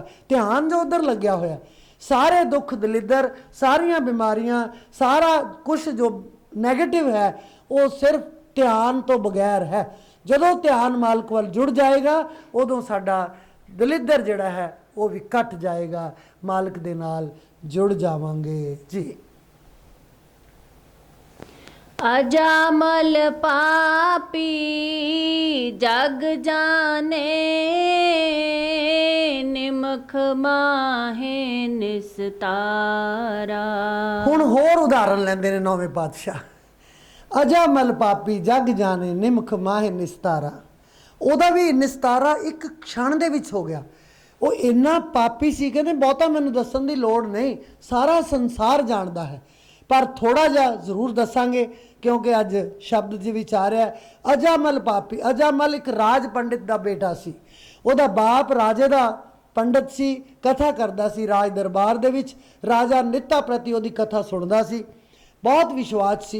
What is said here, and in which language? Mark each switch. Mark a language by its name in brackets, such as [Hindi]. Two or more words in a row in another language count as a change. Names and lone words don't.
[Punjabi] ਧਿਆਨ ਜੋ ਉੱਧਰ ਲੱਗਿਆ ਹੋਇਆ, ਸਾਰੇ ਦੁੱਖ ਦਲਿੱਦਰ, ਸਾਰੀਆਂ ਬਿਮਾਰੀਆਂ, ਸਾਰਾ ਕੁਛ ਜੋ ਨੈਗੇਟਿਵ ਹੈ ਉਹ ਸਿਰਫ ਧਿਆਨ ਤੋਂ ਬਗੈਰ ਹੈ। ਜਦੋਂ ਧਿਆਨ ਮਾਲਕ ਵੱਲ ਜੁੜ ਜਾਏਗਾ ਉਦੋਂ ਸਾਡਾ ਦਲਿੱਦਰ ਜਿਹੜਾ ਹੈ ਉਹ ਵੀ ਘਟ ਜਾਏਗਾ, ਮਾਲਕ ਦੇ ਨਾਲ ਜੁੜ ਜਾਵਾਂਗੇ ਜੀ। ਅਜਾਮਲ ਪਾਪੀ ਜਗ ਜਾਨੇ, ਨਿਮਖ ਮਾਹੇ ਨਿਸਤਾਰਾ। ਹੁਣ ਹੋਰ ਉਦਾਹਰਨ ਲੈਂਦੇ ਨੇ ਨੌਵੇਂ ਪਾਤਸ਼ਾਹ। ਅਜਾਮਲ ਪਾਪੀ ਜਗ ਜਾਣੇ, ਨਿਮਖ ਮਾਹੇ ਨਿਸਤਾਰਾ। ਉਹਦਾ ਵੀ ਨਿਸਤਾਰਾ 1 क्षण ਦੇ ਵਿੱਚ ਹੋ ਗਿਆ। ਉਹ ਇੰਨਾ ਪਾਪੀ ਸੀ, ਕਹਿੰਦੇ ਬਹੁਤਾ ਮੈਨੂੰ ਦੱਸਣ ਦੀ ਲੋੜ ਨਹੀਂ, ਸਾਰਾ ਸੰਸਾਰ ਜਾਣਦਾ ਹੈ। ਪਰ ਥੋੜ੍ਹਾ ਜਿਹਾ ਜ਼ਰੂਰ ਦਸਾਂਗੇ ਕਿਉਂਕਿ ਅਜ ਸ਼ਬਦ ਜੀ ਵਿਚ ਆ ਰਿਹਾ ਹੈ। ਅਜਾਮਲ ਪਾਪੀ, ਅਜਾਮਲ ਏਕ ਰਾਜ ਪੰਡਿਤ ਕਾ ਬੇਟਾ ਸੀ, ਉਹਦਾ ਬਾਪ ਰਾਜੇ ਕਾ ਪੰਡਿਤ ਸੀ, ਕਥਾ ਕਰਦਾ ਸੀ ਰਾਜ ਦਰਬਾਰ ਦੇ ਵਿਚ, ਰਾਜਾ ਨਿੱਤਾ ਪ੍ਰਤੀ ਉਹਦੀ ਕਥਾ ਸੁਣਦਾ ਸੀ, ਬਹੁਤ ਵਿਸ਼ਵਾਸ ਸੀ।